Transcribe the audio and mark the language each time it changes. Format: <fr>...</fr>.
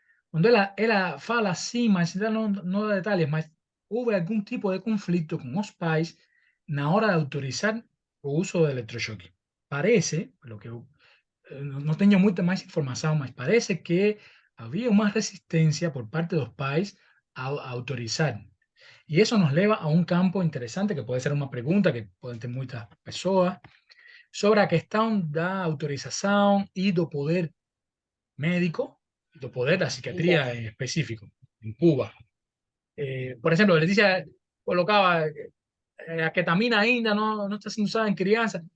<pt>quando ela fala assim, mas ainda não dá detalhes, mas houve algum tipo de conflito com os pais na hora de autorizar o uso do eletrochoque. Parece, pelo que eu não tenho muita mais informação, mas parece que havia uma resistência por parte dos pais a autorizar.</pt> <es>Y eso nos lleva a un campo interesante, que puede ser una pregunta que pueden tener muchas personas, sobre</es> <pt>a questão da autorização e do poder</pt> <es>médico, do poder da psiquiatría en específico, en Cuba. Por ejemplo,</es> <pt>Leticia colocaba a ketamina ainda não está sendo usada em criança.</pt>